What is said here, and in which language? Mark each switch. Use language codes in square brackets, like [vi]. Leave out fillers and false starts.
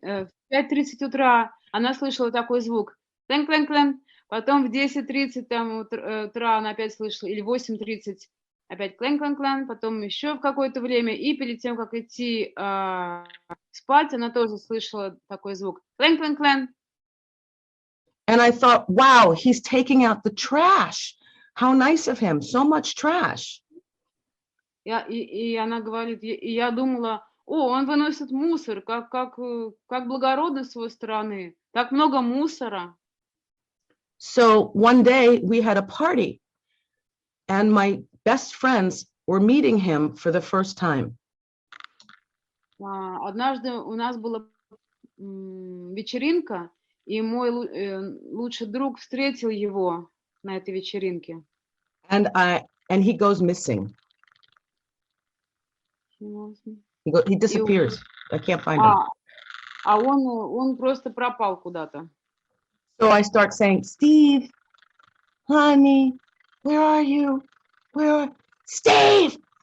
[ru] В 5:30 утра она слышала такой звук. Клэнг, клэнг, клэнг. Потом в 10:30 утра она опять слышала, или 8:30 опять клэнг, клэнг, клэнг. Потом еще в какое-то время. И перед тем, как идти спать, она тоже слышала такой звук. Клэнг, клэнг, клэнг. [en] And I thought, wow, he's taking out the trash. How nice of him. So much trash. [ru] И она говорит, и я думала, он выносит мусор, как благородно с его стороны. Так много мусора. [en] So one day we had a party and my best friends were meeting him for the first time. [ru] Однажды у нас была вечеринка, и мой лучший друг встретил его на этой вечеринке. [en] And he goes missing. He disappears. I can't find him. [ru] Он просто пропал куда-то. [en] So I start saying, Steve, honey, where are you? Steve,